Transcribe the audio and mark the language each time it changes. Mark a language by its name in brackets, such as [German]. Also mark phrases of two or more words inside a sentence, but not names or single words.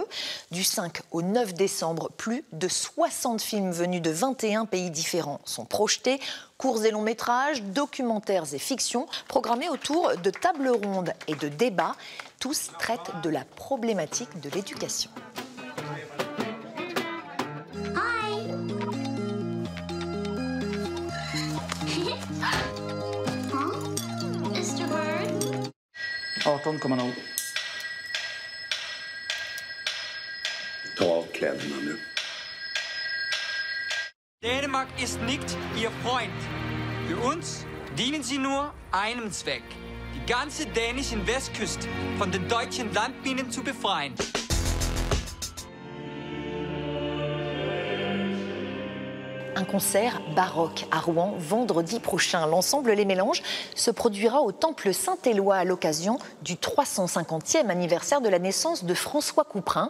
[French] Du 5 au 9 décembre, plus de 60 films venus de 21 pays différents sont projetés. Courts et longs métrages, documentaires et fictions, programmés autour de tables rondes et de débats. Tous traitent de la problématique de l'éducation. [English] Mr. Bird? [Swedish] 18 kommer nog. Ta av kläderna nu. [German] Dänemark ist nicht Ihr Freund. Für uns dienen Sie nur einem Zweck: die ganze dänische Westküste von den deutschen Landminen zu befreien. [French] Un concert baroque à Rouen vendredi prochain. L'ensemble Les Mélanges se produira au Temple Saint-Éloi à l'occasion du 350e anniversaire de la naissance de François Couperin.